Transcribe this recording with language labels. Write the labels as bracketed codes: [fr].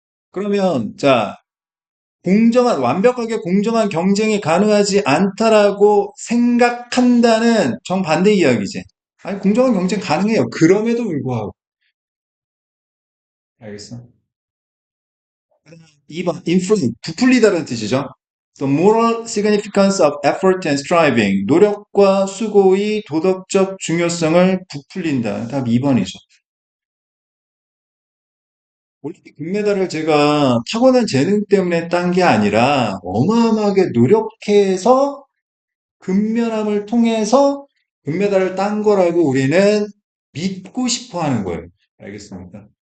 [ko] 그러면 자 완벽하게 공정한 경쟁이 가능하지 않다라고 생각한다는 정반대 이야기지. 아니, 공정한 경쟁 가능해요. 그럼에도 불구하고. 알겠어? 2번, influence, 부풀리다는 뜻이죠. [en] The moral significance of effort and striving. [ko] 노력과 수고의 도덕적 중요성을 부풀린다. 답 2번이죠. 올림픽 금메달을 제가 타고난 재능 때문에 딴 게 아니라 어마어마하게 노력해서 근면함을 통해서 금메달을 딴 거라고 우리는 믿고 싶어 하는 거예요. 알겠습니까?